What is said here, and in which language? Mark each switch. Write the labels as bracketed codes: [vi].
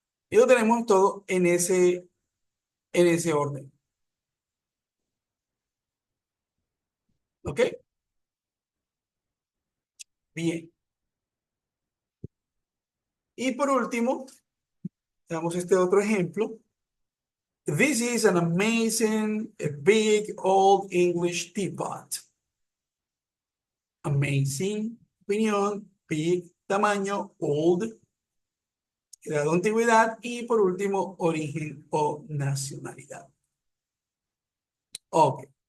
[es] Y lo tenemos todo en ese orden. ¿Ok? Bien. Y por último, damos este otro ejemplo. [en] This is an amazing, a big, old English teapot. [es] Amazing, opinión, big, tamaño, old, edad o antigüedad, y por último, origen o nacionalidad. Ok.